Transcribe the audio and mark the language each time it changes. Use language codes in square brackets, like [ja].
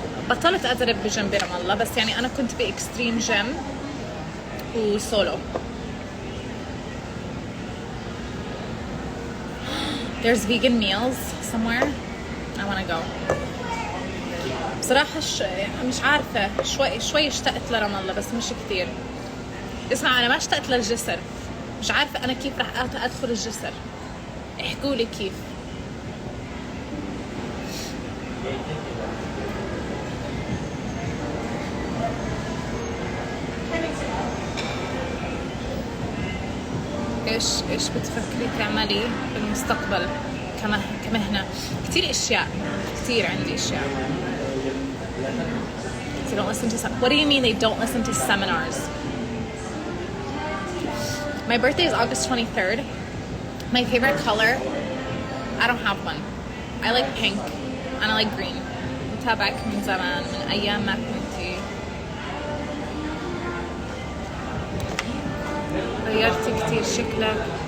[ar] بطلت أدرب بجيم برام الله، بس يعني أنا كنت بإكستريم جيم وسولو. [en] There's vegan meals somewhere. I want to go. [ar] بصراحة مش عارفة، شوي اشتقت لرام الله بس مش كتير. اسمع، أنا ما اشتقت للجسر. مش عارفة أنا كيف رح أدخل الجسر. احكوا لي كيف. ايش بتفكري تعملي بالمستقبل كمهنة؟ كتير اشياء، كتير عندي اشياء. [en] They don't listen to what do you mean they don't listen to seminars? My birthday is August 23rd. My favorite color, I don't have one. I like pink and I like green. [ar] متابعك من زمان، من أيام ما كنتي غيرتي كتير شكلك.